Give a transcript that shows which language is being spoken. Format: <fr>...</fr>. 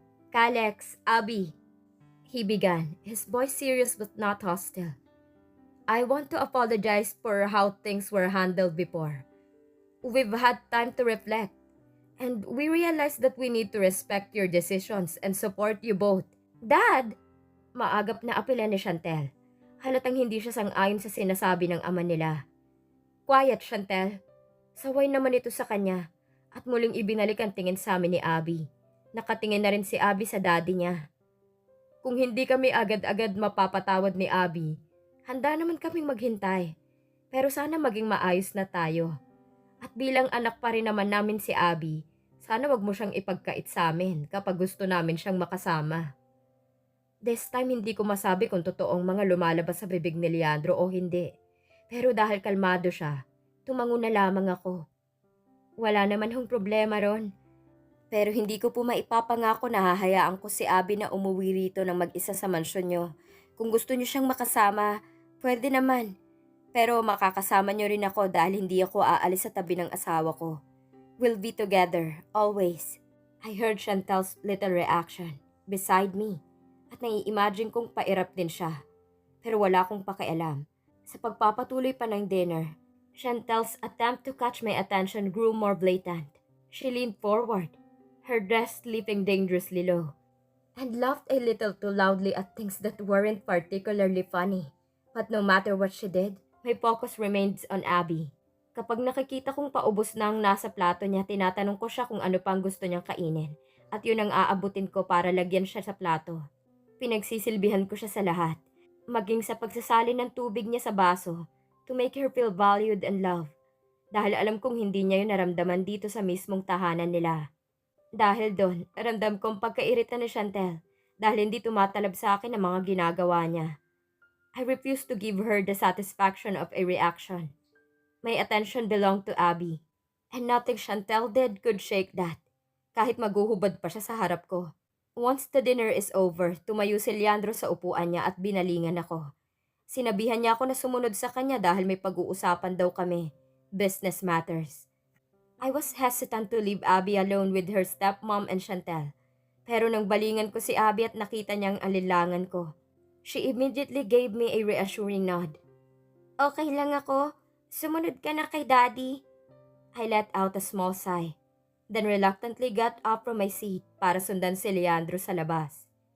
<en>Calex, Abby, he began, his voice serious but not hostile. I want to apologize for how things were handled before. We've had time to reflect, and we realized that we need to respect your decisions and support you both.</en> <tl>Dad! Maagap na apela ni Chantel. Halatang hindi siya sang-ayon sa sinasabi ng ama nila.</tl> <en>Quiet, Chantel.</en> <tl>Saway naman ito sa kanya at muling ibinalik ang tingin sa amin ni Abby. Nakatingin na rin si Abby sa daddy niya. Kung hindi kami agad-agad mapapatawad ni Abby, handa naman kaming maghintay. Pero sana maging maayos na tayo. At bilang anak pa rin naman namin si Abby, sana wag mo siyang ipagkait sa amin kapag gusto namin siyang makasama.</tl> <en>This time</en> <tl>hindi ko masabi kung totoong mga lumalabas sa bibig ni Leandro o hindi. Pero dahil kalmado siya, tumango na lamang ako. Wala naman hong problema ron. Pero hindi ko po maipapangako na hahayaan ko si Abby na umuwi rito ng mag-isa sa mansyon nyo. Kung gusto nyo siyang makasama, pwede naman. Pero makakasama nyo rin ako dahil hindi ako aalis sa tabi ng asawa ko.</tl> <en>We'll be together, always. I heard Chantel's little reaction beside me</en> <tl>at nai-imagine kong pairap din siya.</tl> <en>Pero wala akong pakialam. Sa pagpapatuloy pa ng dinner, Chantel's attempt to catch my attention grew more blatant. She leaned forward, her dress slipping dangerously low, and laughed a little too loudly at things that weren't particularly funny. But no matter what she did, my focus remained on Abby.</en> <tl>Kapag nakikita kong paubos na ang nasa plato niya, tinatanong ko siya kung ano pang gusto niyang kainin. At yun ang aabutin ko para lagyan siya sa plato. Pinagsisilbihan ko siya sa lahat, maging sa pagsasali ng tubig niya sa baso,</tl> <en>to make her feel valued and loved.</en> <tl>Dahil alam kong hindi niya yun naramdaman dito sa mismong tahanan nila. Dahil doon, ramdam kong pagkairita ni Chantel dahil hindi tumatalab sa akin ang mga ginagawa niya.</tl> <en>I refused to give her the satisfaction of a reaction. My attention belonged to Abby, and nothing Chantel did could shake that,</en> <tl>kahit maguhubad pa siya sa harap ko.</tl> <en>Once the dinner is over,</en> <tl>tumayo si Leandro sa upuan niya at binalingan ako. Sinabihan niya ako na sumunod sa kanya dahil may pag-uusapan daw kami.</tl> <en>Business matters. I was hesitant to leave Abby alone with her stepmom and Chantel.</en> <tl>Pero nang balingan ko si Abby at nakita niyang alilangan ko,</tl> <en>she immediately gave me a reassuring nod.</en> <tl>Okay lang ako. Sumunod ka na kay Daddy.</tl> <en>I let out a small sigh, then reluctantly got up from my seat</en> <tl>para sundan si Leandro sa labas.</tl>